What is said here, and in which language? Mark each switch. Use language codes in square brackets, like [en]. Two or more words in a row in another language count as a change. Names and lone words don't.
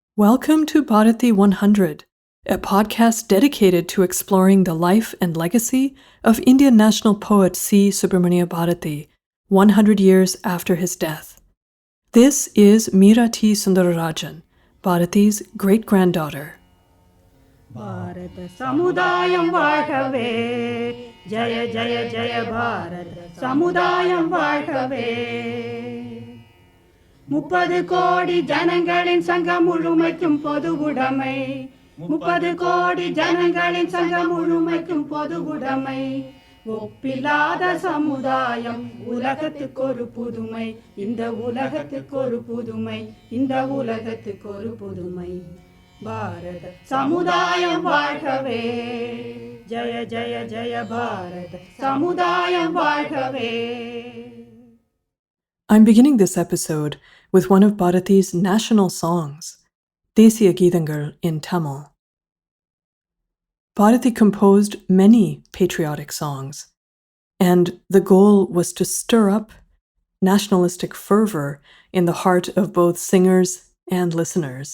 [en] Welcome to Bharati 100, a podcast dedicated to exploring the life and legacy of Indian national poet C. Subramania Bharati, 100 years after his death. This is Meera T. Sundararajan, Bharati's great-granddaughter. [ta] பாரத சமுதாயம் வாழ்கவே ஜய ஜய ஜய பாரத சமுதாயம் வாழ்கவே 30 கோடி ஜனங்களின் சங்கம் முழுமைக்கும் பொது உடைமை 30 கோடி ஜனங்களின் சங்கம் முழுமைக்கும் பொது உடைமை ஒப்பில்லாத சமுதாயம் உலகத்துக்கு ஒரு புதுமை இந்த உலகத்துக்கு ஒரு புதுமை இந்த உலகத்துக்கு ஒரு புதுமை பாரத சமுதாயம் வாழ்கவே ஜய ஜய ஜய பாரத சமுதாயம் வாழ்கவே. [en] I'm beginning this episode with one of Bharati's national songs, Desiya Geethangal in Tamil. Bharati composed many patriotic songs, and the goal was to stir up nationalistic fervor in the heart of both singers and listeners.